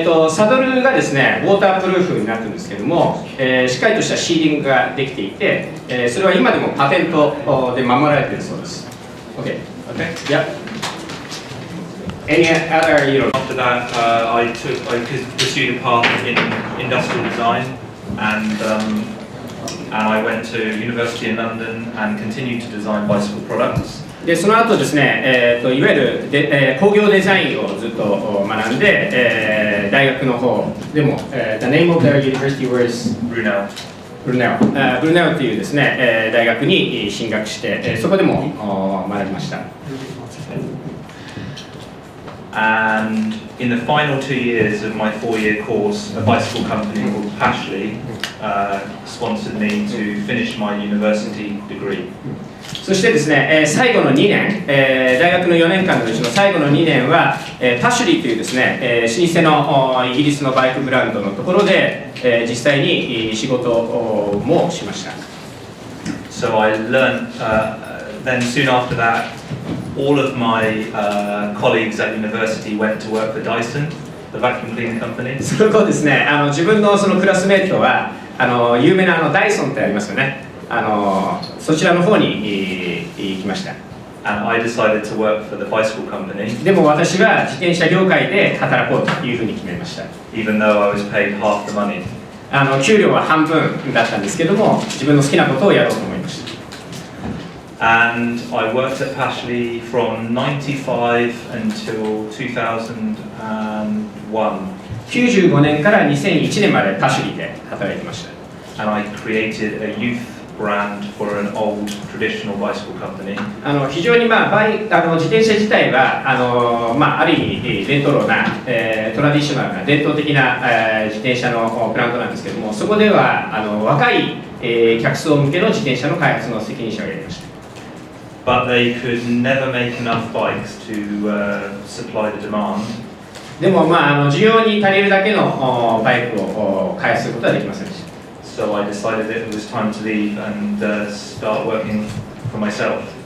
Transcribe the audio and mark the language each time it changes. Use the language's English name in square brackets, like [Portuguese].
[Japanese] サドルがですね、ウォータープルーフになってるんですけども、しっかりとしたシーリングができていて、それは今でもパテントで守られているそうです。 [English] OK。 Okay. Yeah. Any other, you know, After that, I pursued a path in industrial design, and I went to university in London and continued to design bicycle products. [Japanese] でその後ですね、いわゆるで、工業デザインをずっと学んで、大学の方でも、 [English] The name of the university was Brunel. [Japanese] ブルネオ、ブルネオというですね、大学に進学して、そこでも学びました。 [English] And in the final 2 years of my 4-year course, a bicycle company called Pashley sponsored me to finish my university degree. [Japanese] そしてですね、最後の2年、大学の4年間のうちの最後の2年は、パシュリーというですね、老舗のイギリスのバイクブランドのところで、実際に仕事もしました。 [English] So I learned, then soon after that, all of my colleagues at university went to work for Dyson, the vacuum cleaning company. [Japanese] その後ですね、自分のそのクラスメートは有名なダイソンってありますよね。そちらの方に行きました。 [English] And I decided to work for the bicycle company, [Japanese] でも私は自転車業界で働こうというふうに決めました。 [English] even though I was paid half the money. [Japanese] 給料は半分だったんですけども、自分の好きなことをやろうと思いました。 [English] And I worked at Pashley from 95 until 2001. [Japanese] 95年から2001年までパシュリーで働いてました。 [English] And I created a youth brand for an old traditional bicycle company. [Japanese] 非常に自転車自体はある意味レトロな、トラディショナルな伝統的な、自転車のブランドなんですけども、そこでは若い、客層向けの自転車の開発の責任者をやりました。 [English] But they could never make enough bikes to supply the demand. [Japanese] でも需要に足りるだけのバイクを開発することはできませんでした。 [English] So I decided that it was time to leave and start working for myself.